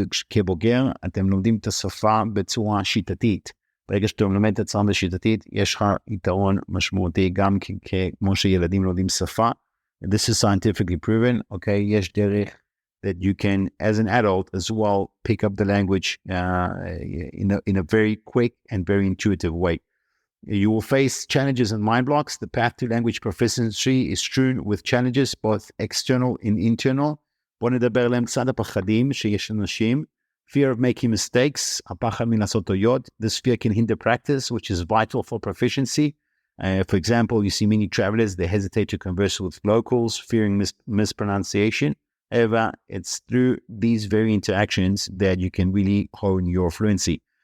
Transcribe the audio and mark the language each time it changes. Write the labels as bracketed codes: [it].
[he] כבוגר, אתם לומדים את השפה בצורה שיטתית. ברגע שאתם לומד את השפה בשיטתית, יש לך יתרון משמעותי, גם כמו שילדים לומדים שפה. [en] And this is scientifically proven, okay, [he] יש דרך [en] that you can, as an adult as well, pick up the language in a very quick and very intuitive way. You will face challenges and mind blocks. The path to language proficiency is strewn with challenges, both external and internal. [he] בוא נדבר עליהם קצת הפחדים שיש אנשים. [en] Fear of making mistakes, [he] הפחד מלעשות טעויות. [en] This fear can hinder practice, which is vital for proficiency. For example, you see many travelers, they hesitate to converse with locals, fearing mispronunciation. However, it's through these very interactions that you can really hone your fluency.